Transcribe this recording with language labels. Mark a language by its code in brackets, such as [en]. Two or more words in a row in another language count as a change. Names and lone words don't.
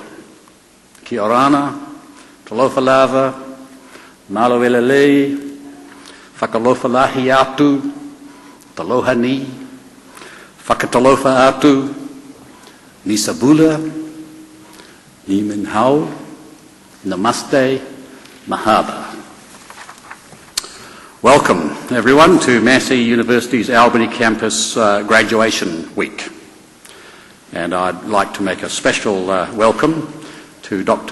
[rar] Ki orana, [sm] talofa lava, [to] malo elelei, [niu] whakalofa lahi atu, [tkl] taloha ni, [tvl] whakatalofa atu, [fj] ni sabula, [zh] 你们好, [hi] namaste, mahaba. [en] Welcome, everyone, to Massey University's Albany campus graduation week. And I'd like to make a special welcome to Dr.